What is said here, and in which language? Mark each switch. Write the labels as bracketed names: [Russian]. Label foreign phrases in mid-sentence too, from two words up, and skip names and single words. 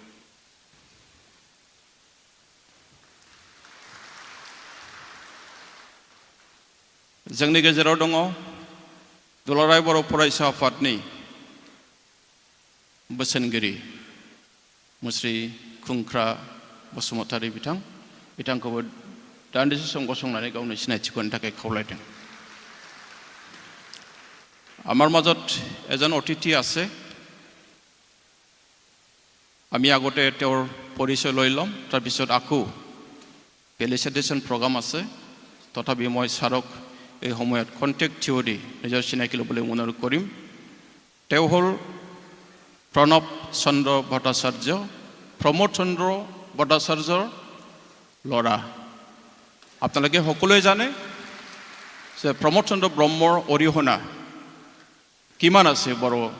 [Bodo] जोंनि गेजेराव दङ दुलाराय बर' फरायसा आफादनि बोसोनगिरि मुस्रि खुंख्रा बसुमतारी बिथांखौबो दान्दिसे सम गसंनानै गावनि सिनायथिखौ होनो थाखाय खावलायदों। [Assamese] আমাৰ মাজত এজন অতিথি আছে আমি আগতে তেওঁৰ পৰিচয় লৈ ল'ম তাৰপিছত আকৌ [English] facilitation program [Assamese] আছে তথাপি মই ছাৰক এই সময়ত [English] contact theory [Assamese] নিজৰ চিনাকি ল'বলৈ অনুৰোধ কৰিম তেওঁ হ'ল প্ৰণৱ চন্দ্ৰ ভট্টাচাৰ্য প্ৰমোদ চন্দ্ৰ ভট্টাচাৰ্যৰ ল'ৰা আপোনালোকে সকলোৱে জানে যে প্ৰমোদ চন্দ্ৰ ব্ৰহ্মৰ অৰিহণা কিমান আছে বড়